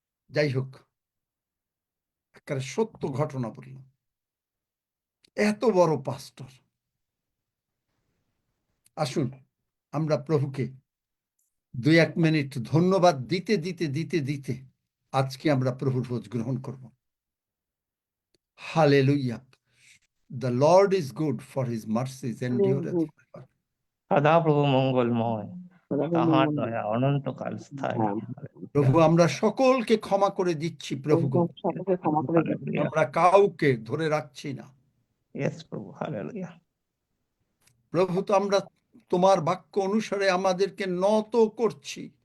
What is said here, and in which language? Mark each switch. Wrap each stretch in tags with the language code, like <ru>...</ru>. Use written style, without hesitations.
<bn>যাই হোক, একটা সত্য ঘটনা বললাম। এত বড় পাস্টর। আসুন আমরা প্রভুকে 2-1 মিনিট ধন্যবাদ দিতে দিতে দিতে দিতে আজকে আমরা প্রভুর ভোজ গ্রহণ করব। Hallelujah.</bn> <en>The Lord is good, for his mercies endureth forever.</en> <bn>সদা প্রভু মঙ্গলময়, তাহার দয়া অনন্তকাল স্থায়ী। প্রভু আমরা সকলকে ক্ষমা করে দিচ্ছি। প্রভু গো, আমরা কাউকে ধরে রাখছি না। ইয়েস প্রভু, হালেলুয়া। প্রভু, তো আমরা তোমার বাক্য অনুসারে আমাদেরকে নত করছি।</bn>